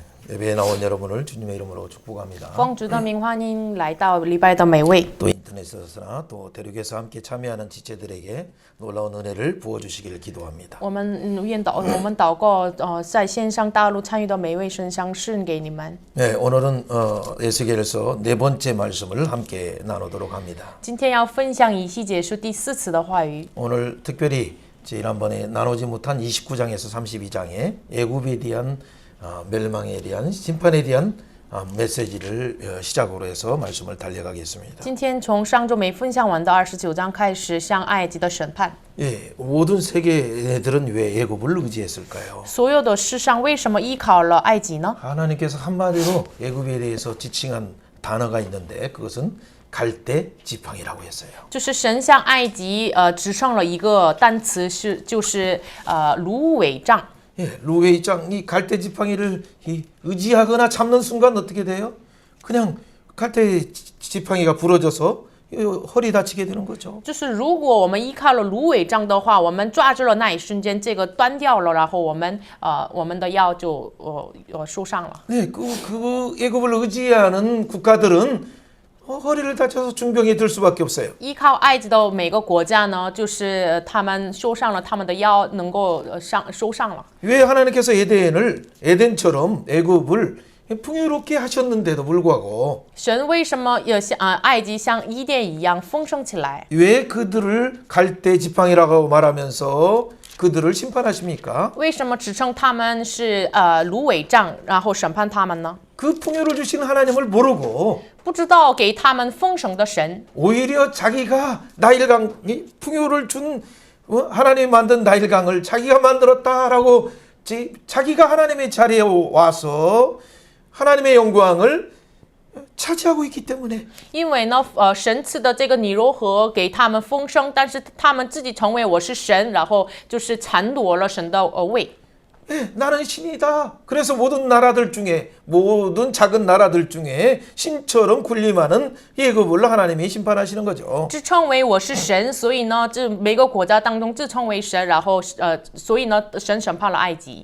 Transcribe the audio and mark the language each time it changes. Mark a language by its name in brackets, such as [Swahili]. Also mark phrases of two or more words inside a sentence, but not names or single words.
[Korean] 예배에 나온 여러분을 주님의 이름으로 축복합니다. [Chinese] 奉主的名欢迎来到礼拜的每位。 [Korean] 또 인터넷에서나 또 대륙에서 함께 참여하는 지체들에게 놀라운 은혜를 부어주시기를 기도합니다. [Chinese] 我们祷告，在线上大陆参与的每位神相赐给你们。 [Korean] 네, 오늘은 에스겔서 네 번째 말씀을 함께 나누도록 합니다. [Chinese] 今天要分享以西结书第4次的话语。 [Korean] 오늘 특별히 지난번에 나누지 못한 29장에서 32장의 애굽에 대한 멸망에 대한 심판에 대한 메시지를 시작으로 해서 말씀을 달려가겠습니다. [Chinese] 今天从上周没分享完的29章开始，向埃及的审判。 [Korean] 예, 모든 세계들은 왜 애굽을 의지했을까요? [Chinese] 所有的世上为什么依靠了埃及呢？ [Korean] 하나님께서 한마디로 애굽에 대해서 지칭한 단어가 있는데 그것은 갈대 지팡이라고 했어요. [Chinese] 就是神向埃及指称了一个单词就是芦苇杖。 [Korean] 예, 루웨이장 이 갈대 지팡이를 의지하거나 참는 순간 어떻게 돼요? 그냥 갈대 지팡이가 부러져서 허리 다치게 되는 거죠. [Chinese] 就是如果我们依靠了芦苇杖的话，我们抓住了那一瞬间，这个断掉了，然后我们的腰就受伤了。 [Korean] 네, 그 애굽을 의지하는 국가들은 허리를 다쳐서 중병이 들 수밖에 없어요. [Chinese] 依靠埃及的每个国家呢，就是他们受伤了，他们的腰能够受伤了。 [Korean] 왜 하나님께서 에덴처럼 애굽을 풍요롭게 하셨는데도 불구하고 [Chinese] 神为什么要像埃及像伊甸一样丰盛起来？ [Korean] 왜 그들을 갈대 지팡이라고 말하면서 그들을 심판하십니까? [Chinese] 为什么指称他们是芦苇杖，然后审判他们呢？ [Korean] 그 풍요를 주신 하나님을 모르고 [Chinese] 不知道给他们丰盛的神， [Korean] 오히려 자기가 나일강 풍요를 준 하나님이 만든 나일강을 자기가 만들었다라고 자기가 하나님의 자리에 와서 하나님의 영광을 차지하고 있기 때문에 [Chinese] 因为呢，神赐的这个尼罗河给他们丰盛，但是他们自己成为我是神，然后就是篡夺了神的位。 [Korean] 네, 나는 신이다. 그래서 모든 작은 나라들 중에 신처럼 군림하는 애굽을 하나님이 심판하시는 거죠. [Chinese] 自称为我是神，所以呢，这每个国家当中自称为神，然后所以呢，神审判了埃及。